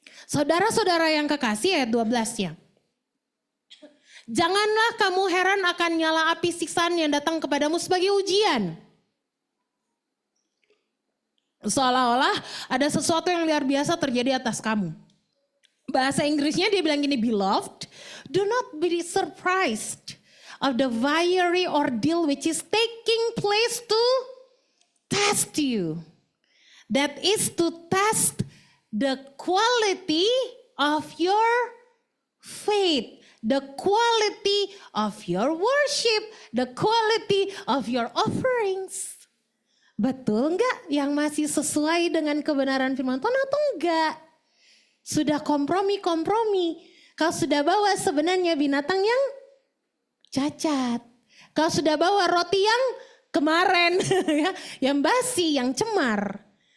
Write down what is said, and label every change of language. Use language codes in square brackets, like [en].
[id] Saudara-saudara yang kekasih ayat 12 ya. Janganlah kamu heran akan nyala api siksaan yang datang kepadamu sebagai ujian. Seolah-olah ada sesuatu yang luar biasa terjadi atas kamu. Bahasa Inggrisnya dia bilang gini, [en] beloved, do not be surprised of the fiery ordeal which is taking place to test you. That is to test the quality of your faith, the quality of your worship, the quality of your offerings. [id] Betul enggak yang masih sesuai dengan kebenaran firman Tuhan atau enggak? Sudah kompromi. Kau sudah bawa sebenarnya binatang yang cacat. Kau sudah bawa roti yang kemarin, yang basi, yang cemar.